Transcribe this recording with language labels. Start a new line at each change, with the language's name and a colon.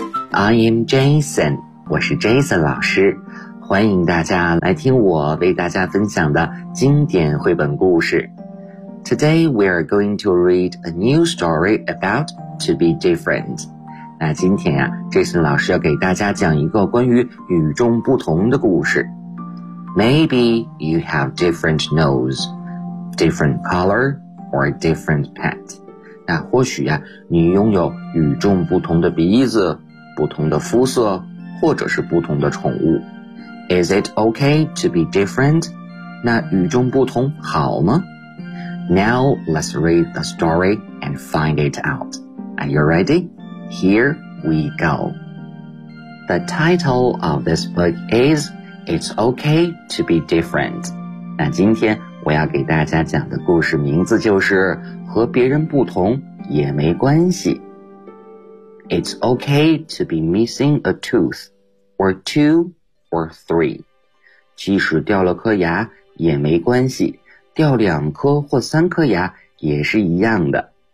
English: I am Jason,
Chinese: 我是 Jason 老师，欢迎大家来听我为大家分享的经典绘本故事。
English: Today, we are going to read a new story about to be different.
Chinese: 那今天啊 ,Jason 老师要给大家讲一个关于与众不同的故事。
English: Maybe you have different nose, different color, or different pet.
Chinese: 那或许啊你拥有与众不同的鼻子、不同的肤色，或者是不同的宠物。
English: Is it okay to be different?
Chinese: 那与众不同好吗？
English: Now, let's read the story and find it out. Are you ready? Here we go. The title of this book is It's Okay to be Different.
Chinese: 那今天我要给大家讲的故事名字就是和别人不同也没关系。
English: It's okay to be missing a tooth, or two, or three.
Chinese: 即使掉了颗牙也没关系。掉两颗或三颗牙也是一样的。